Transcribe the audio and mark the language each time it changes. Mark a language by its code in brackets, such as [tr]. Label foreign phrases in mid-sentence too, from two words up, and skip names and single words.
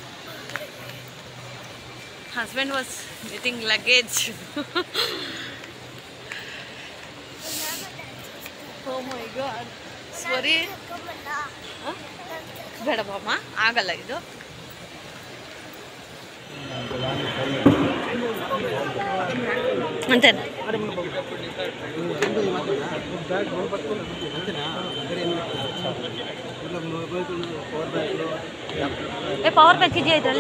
[en] Husband was getting luggage. Oh my god. Sorry. [kn] ಬೇಡ ಬಾಮ, ಆಗಲ್ಲ ಇದು. [te] అంతేనా? [en] power bank [kn] ಇದೆಯಾ ಇದರಲ್ಲಿ?